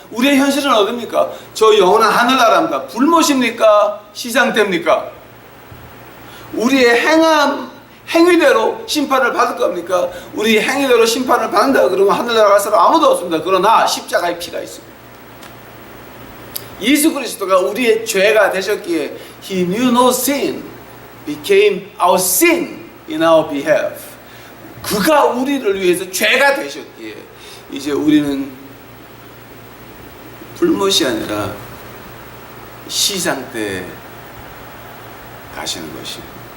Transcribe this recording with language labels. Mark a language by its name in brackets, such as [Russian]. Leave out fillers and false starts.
[Korean] 우리의 현실은 어딥니까? 저 영원한 하늘나라입니다. 불못입니까? 시상대입니까? 우리의 행위대로 심판을 받을 겁니까? 우리 행위대로 심판을 받는다 그러면 하늘나라 갈 사람 아무도 없습니다. 그러나 십자가의 피가 있습니다. 예수 그리스도가 우리의 죄가 되셨기에 [English] He knew no sin, became our sin in our behalf. [Korean] 그가 우리를 위해서 죄가 되셨기에 이제 우리는 불못이 아니라 시상대에 가시는 것입니다.